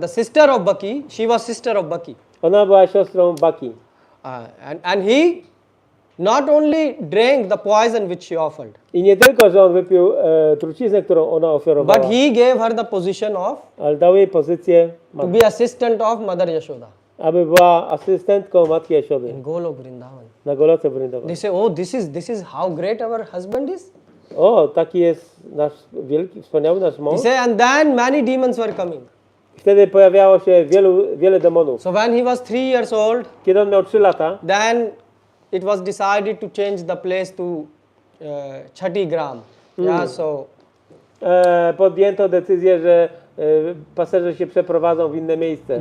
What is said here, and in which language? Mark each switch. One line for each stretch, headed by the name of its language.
English: The sister of Baki, she was sister of Baki.
Polish: Ona była siostrą Baki.
English: And he not only drank the poison which she offered,
Polish: I nie tylko, że on wypił truciznę, którą ona ofiarowała,
English: but he gave her the position of
Polish: ale dał jej pozycję,
English: to be assistant of Mother Yashoda
Polish: aby była asystentką matki Jasiody
English: in Golok Vrindavan.
Polish: na Goloce Vrindavan.
English: They say, oh, this is how great our husband is.
Polish: Taki jest nasz wielki, wspaniały nasz
English: He
Polish: mąż.
English: say, and then many demons were coming.
Polish: Wtedy pojawiało się wiele demonów.
English: So when he was 3 years old,
Polish: Kiedy on miał 3 lata,
English: then it was decided to change the place to Chhati Gram. Yeah, so
Polish: podjęto decyzję, że pasterze się przeprowadzą w inne miejsce.